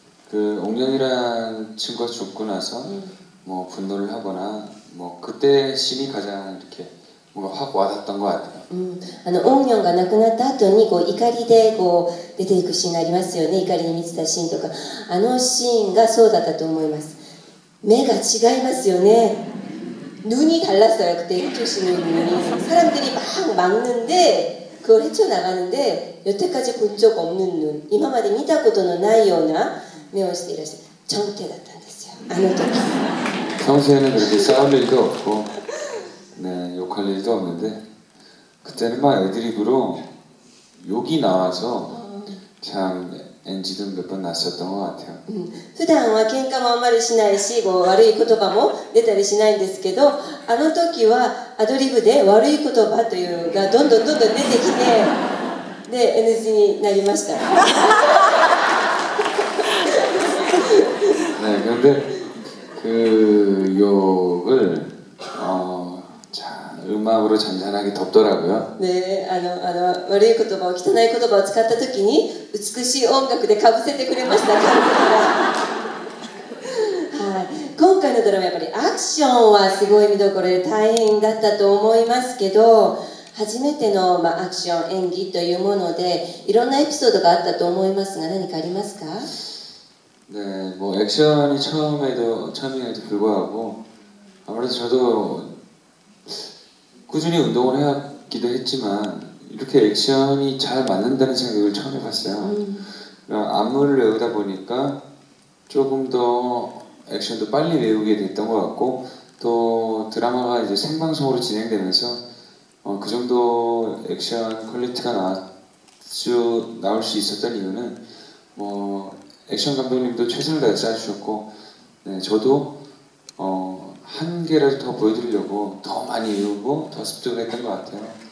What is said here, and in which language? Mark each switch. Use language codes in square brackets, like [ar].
[ko] 그 옥령이라는 친구가 죽고 나서 뭐 분노를 하거나 뭐 그때 씬이 가장 이렇게 뭔가 확 와닿았던 것 같아요. [ja] オンニョンが亡くなった後に怒りで出ていくシーンがありますよね。怒りに満ちたシーンとか、あのシーンがそうだったと思います。目が違いますよね。 [ko] 눈이 달랐어요. 그때 해주시는 눈이. 사람들이 막 막는데 그걸 헤쳐나가는데 여태까지 본 적 없는 눈, [ja] 今まで見たことのないような目をしていらっしゃる [ko] 정태だったんですよ、 [ja] あの時。 [ko] 평소에는 그렇게 싸울 일도 없고 네, 욕할 일도 없는데 그때는 막 애드립으로 욕이 나와서 참 NG도 몇 번 났었던 것 같아요. [ja] 普段は喧嘩もあんまりしないし、悪い言葉も出たりしないんですけど、あの時はアドリブで悪い言葉というがどんどん出てきて、で NG になりました。 [ko] 네, 그런데 그 욕을 자, 음악으로 잔잔하게 덮더라고요. 네, [ja] 悪い言葉を汚い言葉を使った時に美しい音楽でかぶせてくれました、監督が。はい、今回のドラマやっぱりアクションはすごい見どころで大変だったと思いますけど、初めての、アクション演技というものでいろんなエピソードがあったと思いますが、何かありますか? [ko] 네, 뭐 액션이 처음임에도 불구하고 아무래도 저도 꾸준히 운동을 해왔기도 했지만 이렇게 액션이 잘 맞는다는 생각을 처음 해봤어요. 안무를 외우다 보니까 조금 더 액션도 빨리 외우게 됐던 것 같고, 또 드라마가 이제 생방송으로 진행되면서 그 정도 액션 퀄리티가 나올 수 있었던 이유는 뭐 액션 감독님도 최선을 다해서 해주셨고, 네, 저도 한 개라도 더 보여드리려고 더 많이 외우고 더 습득을 했던 것 같아요.